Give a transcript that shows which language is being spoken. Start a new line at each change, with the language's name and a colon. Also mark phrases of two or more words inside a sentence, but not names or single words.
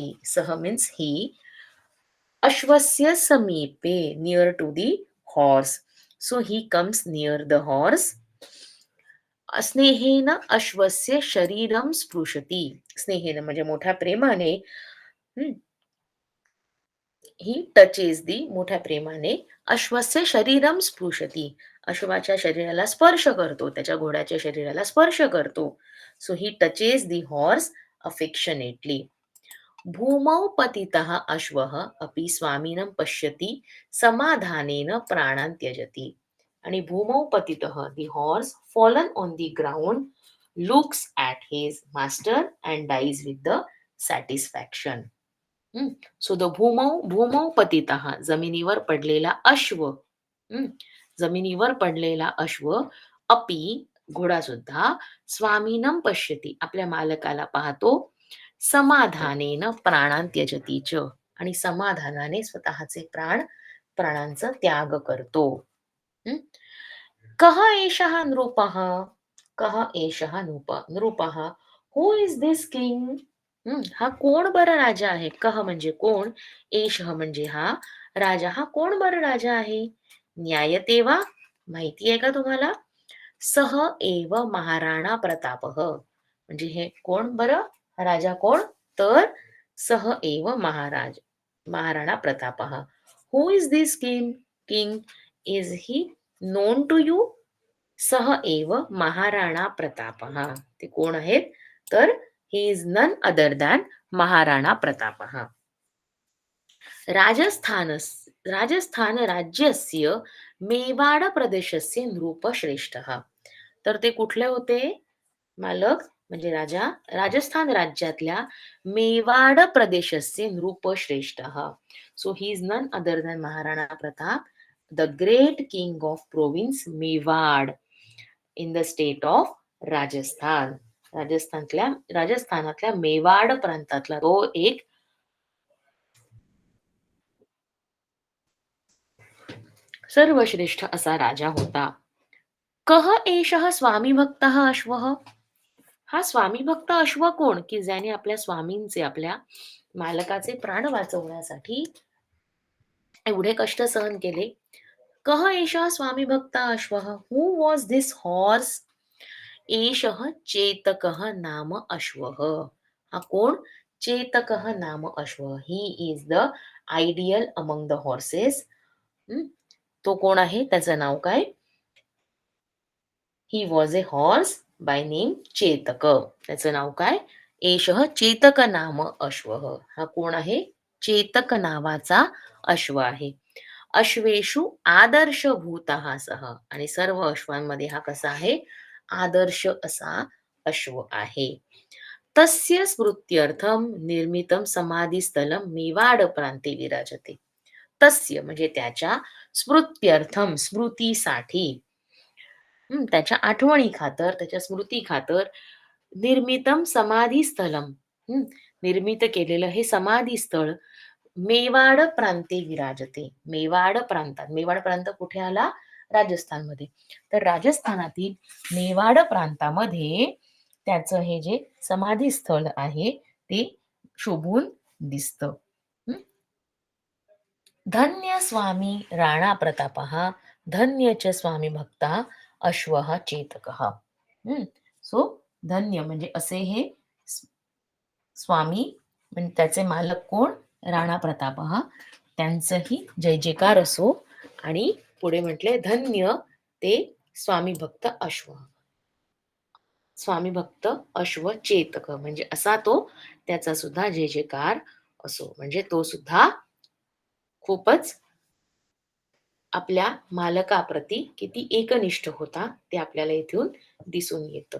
Sanskrit: सह
English: means he.
Sanskrit: अश्वस्य समीपे,
English: near to the horse. so he comes near the horse.
Sanskrit: स्नेहेन अश्वस्य शरीरम स्पृशती.
Marathi: स्नेहेन म्हणजे मोठ्या प्रेमाने.
English: he touches the,
Marathi: मोठ्या प्रेमाने
Sanskrit: अश्वस्य शरीरम स्पृशती.
Marathi: अश्वाच्या शरीराला स्पर्श करतो, त्याच्या घोड्याच्या शरीराला स्पर्श करतो.
English: so he touches the horse affectionately.
Sanskrit: भूमौ पतितः अश्वः अपि स्वामिनं पश्यति समाधानेन प्राणान् त्यजति.
English: आणि
Sanskrit: भूमौ पतितः,
English: the horse fallen on the ground, looks at his master and dies with the satisfaction. so the
Sanskrit: भूमौ पतितः,
Marathi: जमिनीवर पडलेला अश्व. जमिनीवर पडलेला अश्व. अपि, घोडा सुद्धा.
Sanskrit: स्वामीनम पश्यती,
Marathi: आपल्या मालकाला पाहतो.
Sanskrit: समाधानेन प्राणांत्यजती च,
Marathi: आणि समाधानाने स्वतःचे प्राणांचा त्याग करतो. हं?
Sanskrit: कः एषः नृपः, कः एषः नृपः,
English: who is this king?
Marathi: हा कोण बरं राजा आहे? कह म्हणजे कोण, एषः म्हणजे हा, राजा हा कोण बरं राजा आहे?
Sanskrit: न्यायते वा,
Marathi: माहिती आहे का तुम्हाला?
Sanskrit: सह एव महाराणा प्रतापः,
Marathi: म्हणजे हे कोण बरं, राजा कोण?
Sanskrit: तर सह एव महाराणा प्रतापः.
English: who is this king? is he known to you?
Sanskrit: सह एव महाराणा प्रतापः,
Marathi: ते कोण आहेत?
English: तर he is none other than महाराणा प्रतापः.
Sanskrit: राजस्थान राजस्थान राज्यस्य मेवाड प्रदेशस्य नृपश्रेष्ठः,
Marathi: तर ते कुठले होते मालक, म्हणजे राजा?
Sanskrit: राजस्थान राज्यातल्या मेवाड प्रदेशस्य नृपश्रेष्ठः.
English: so he is none other than Maharana Pratap, the great king of province Mewar in the state of Rajasthan.
Marathi: राजस्थानातल्या मेवाड प्रांतातला तो एक सर्वश्रेष्ठ असा राजा होता.
Sanskrit: कः एषः स्वामी भक्तः अश्वः,
Marathi: हा स्वामी भक्त अश्व कोण, की ज्याने आपल्या स्वामींचे, आपल्या मालकाचे प्राण वाचवण्यासाठी एवढे कष्ट सहन केले.
Sanskrit: कः एषः स्वामी भक्त अश्वः,
English: who was this horse?
Sanskrit: एषः चेतकः नाम अश्वः,
Marathi: हा कोण?
Sanskrit: चेतकः नाम अश्व,
English: he is the ideal among the horses.
Marathi: तो कोण आहे, त्याचं नाव काय?
English: he was a horse by name चेतक,
Marathi: त्याचं नाव काय?
Sanskrit: एषः चेतक नाम अश्व,
Marathi: हा कोण आहे? चेतक नावाचा अश्व आहे.
Sanskrit: अश्वेषु आदर्शभूत
Marathi: हा सह, आणि सर्व अश्वांमध्ये हा कसा आहे? आदर्श असा अश्व आहे. तस्य स्मृत्यर्थम निर्मितम समाधीस्थलम मेवाड प्रांते विराजते. तस्य म्हणजे त्याच्या, स्मृत्यर्थम स्मृतीसाठी, त्याच्या आठवणी खातर, त्याच्या स्मृती खातर,
Sanskrit: निर्मितम समाधी स्थलम,
Marathi: निर्मित केलेलं हे समाधी स्थळ,
Sanskrit: मेवाड प्रांते विराजते,
Marathi: मेवाड प्रांतात. मेवाड प्रांत कुठे आला? राजस्थानमध्ये. तर राजस्थानातील मेवाड प्रांतामध्ये त्याचं हे जे समाधी स्थळ आहे ते शोभून दिसतं. धन्य स्वामी राणा प्रतापः, धन्य च स्वामी भक्ता अश्वः चेतकः. सो धन्य म्हणजे असे हे स्वामी, म्हणजे त्याचे मालक कोण? राणा प्रताप, त्यांचंही जय जयकार असो. आणि पुढे म्हटले धन्य ते स्वामी भक्त अश्व, स्वामी भक्त अश्व चेतक, म्हणजे असा तो, त्याचा सुद्धा जय जयकार असो, म्हणजे तो सुद्धा खूपच आपल्या मालकाप्रती किती एकनिष्ठ होता ते आपल्याला इथून दिसून येतं.